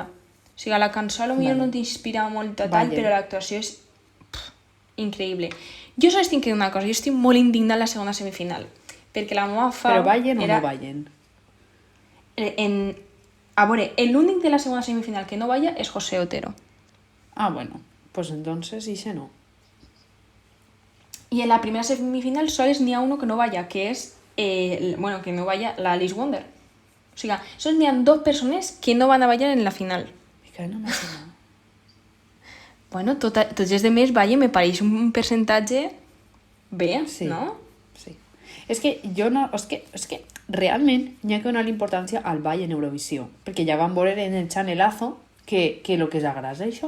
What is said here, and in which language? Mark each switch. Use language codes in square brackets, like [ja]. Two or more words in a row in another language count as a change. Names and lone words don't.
[ca] O sigui, la cançó potser no t'inspira molt tal, però l'actuació és increïble. Jo sols tinc que dir una cosa, jo estic molt indignada en la segona semifinal, perquè la meva fa... Però ballen o no ballen? A veure, l'únic de la segona semifinal que no balla és José Otero. Ah, bueno, [es] pues entonces ese no. Y en la primera semifinal [ca] sols n'hi ha [es] uno que no vaya, [ca] que és, [es] que no vaya la Alice Wonder. [ca] O sigui, sols n'hi ha 2 persones que no van a ballar en la final. [es] Me cae no más nada. [ca] Bueno, tots els demés, vaja, me pareix un percentatge bé, Sí. no? Sí. És que jo no... És que realment n'hi ha que donar l'importància al ball en Eurovisió, perquè ja vam veure en el Chanelazo que lo que s'agrada és això.